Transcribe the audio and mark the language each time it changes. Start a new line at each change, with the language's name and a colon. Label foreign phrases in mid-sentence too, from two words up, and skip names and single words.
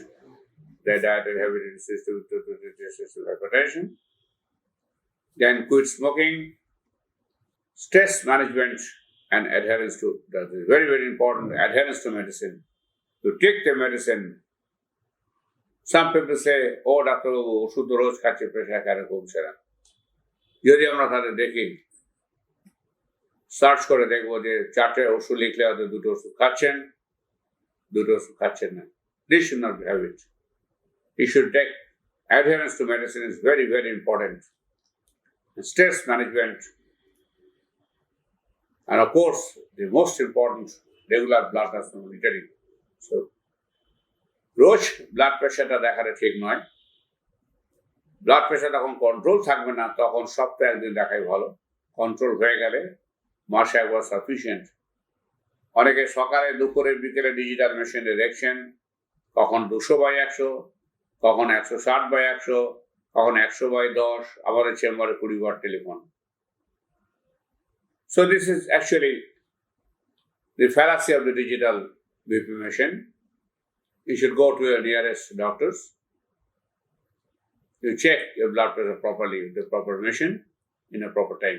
English: The diet will have it system to hypertension. Then quit smoking, stress management and adherence to that is very, very important. Adherence to medicine. To take the medicine. Some people say, oh, Dr.
Bangla: ওষুধ রোজ খাচ্ছে প্রেশার কেন কমছে না। যদি আমরা তলে দেখি, সার্চ করে দেখব যে 4 ওষুধ লিখলে হয়তো 2 ওষুধ খাচ্ছেন, 2 ওষুধ খাচ্ছেন না.
English: This should not be habit. You should take adherence to medicine is very, very important. Stress management. And of course, the most important, regular blood transfusion monitoring. So,
Bangla: রোজ
English: blood pressureটা
Bangla: দেখাটা ঠিক নয়।
English: blood pressure
Bangla: যখন কন্ট্রোল থাকবে না তখন সপ্তাহে একদিন দেখাই ভালো। কন্ট্রোল হয়ে গেলে মাসে একবার সাফিসিয়েন্ট। অনেকে সকালে দুপুরে বিকেলে
English: digital machine
Bangla: দেখছেন কখন 200/100, কখন 160/100, কখন 100/10, আবার চেম্বারে 20 বার টেলিফোন।
English: So this is actually the fallacy of the digital BP machine. You should go to your nearest doctors. You check your blood pressure properly with the proper machine in a proper time.